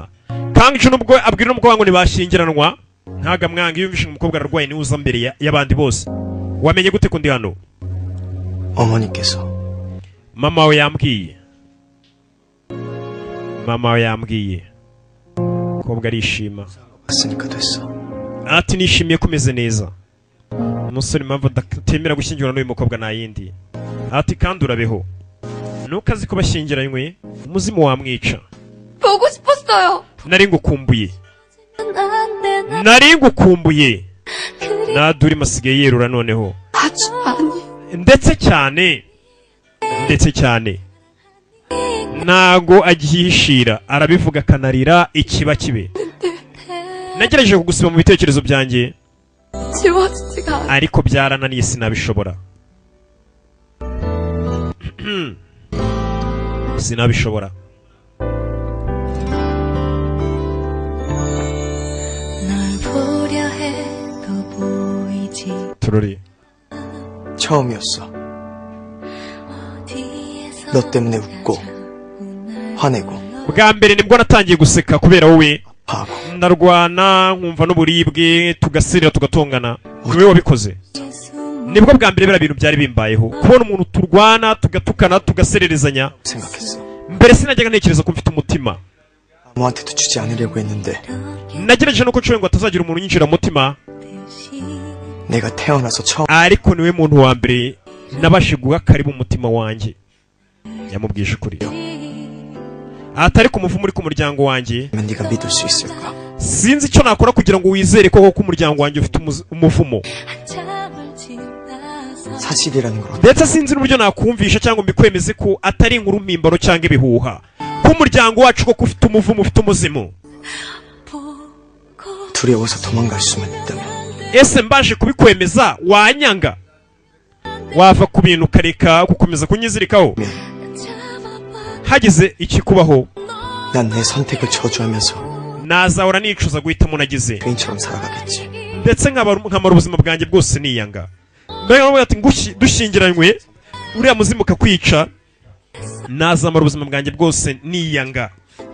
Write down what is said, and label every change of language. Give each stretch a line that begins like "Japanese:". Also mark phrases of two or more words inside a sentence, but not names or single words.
Kinyarwanda: Kangjo nubwo abwira n'umukobwa ngo ntibashyingiranwa, ntaga mwanga yumvishe umukobwa ararwaye ni uza mbere y'abandi bose. wamenye gute ko ndi hano?
Korean: 어머니께서.
Kinyarwanda: mama we yambwiye. mama we yambwiye. kobwa arishima.
Korean: 봤으니까 됐어.
Kinyarwanda: ati nishimiye kumeze neza. umusore impamvu atemera gushyingirana n'uyu mukobwa nta yindi. ati kandi urabeho, nuko azi ko bashyingiranywe umuzimu wamwica.
Korean: 보고 싶었어요.
Kinyarwanda: nari ngukumbuye, nari ngukumbuye. naduri masigaye yerura noneho.
Korean: 아주 많이.
Kinyarwanda: ndetse cyane, ndetse cyane. ntago agihishira, arabivuga akanarira ikiba kibe. nagerageje kugusiba mu bitekerezo byanjye,
Korean: 지워지지가 않아.
Kinyarwanda: ariko byarananiye sinabishobora. sinabishobora. turori
Korean: 처음이었어. 너 때문에 웃고 화내고
Kinyarwanda: bwa mbere nibwo natangiye guseka kubera wowe.
Korean: 하고
Kinyarwanda: ndarwana nkumva n'uburibwe, tugasirira tugatongana. niwe wabikoze. nibwo bwa mbere biriya bintu byari bimbayeho, kubona umuntu turwana tugatukana tugasererezanya.
Korean: 생각했어.
Kinyarwanda: mbere sinajyaga ntekereza ko mfite umutima.
Korean: 아무한테도 주지 않으려고 했는데
Kinyarwanda: nagerageje nuko nshoboye ngo atazagira umuntu unyinjira mu mutima,
Korean: 내가 태어나서 처음
Kinyarwanda: ariko niwe muntu wa mbere nabashije guha karibu umutima wanjye. yamubwije ukuri. atari ku muvumo uri ku muryango wanjye
Korean: 네가 믿을 수 있을까?
Kinyarwanda: sinzi icyo nakora kugira ngo wizere ko umuryango wanjye ufite umuvumo
Korean: 사실이라는 걸
Kinyarwanda: ndetse sinzi n'uburyo nakumvisha cyangwa mbikwemeze ko atari inkuru mpimbano cyangwa ibihuha ko umuryango wacu koko ufite umuvumo ufite umuzimu
Korean: 두려워서 도망갈 수만 있다면
Kinyarwanda: ese mbashe kubikwemeza wanyanga wava ku bintu ukareka gukomeza kunyizirikaho hagize ikikubaho
Korean: 난 내 선택을 저주하면서
Kinyarwanda: nazahora nicuza guhitamo nagize
Korean: 개인처럼 살아가겠지.
Kinyarwanda: ndetse nkamara ubuzima bwanjye bwose niyanga mbega n'ubwo ati dushyingiranywe uriya muzimu ukakwica nazamara ubuzima bwanjye bwose niyanga